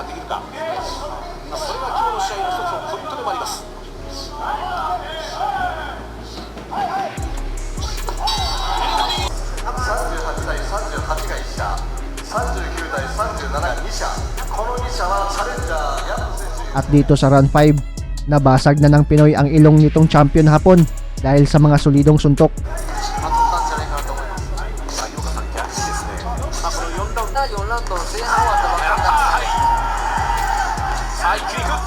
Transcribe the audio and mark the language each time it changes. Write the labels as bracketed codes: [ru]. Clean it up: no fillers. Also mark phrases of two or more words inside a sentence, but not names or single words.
[ja] か、それが今日の試合の一つのポイントでもあります。38対38が1射、39対37が2射、この2射はチャレンジャーヤン選手。 [tl] At dito sa round 5, nabasag na ng Pinoy ang ilong nitong champion hapon dahil sa mga solidong suntok. [ja] まとったんじゃないかなと思います。井岡さん、逆にですね、この4ラウンドの前半終わったばっかりなんですね。さあ、一気にいく。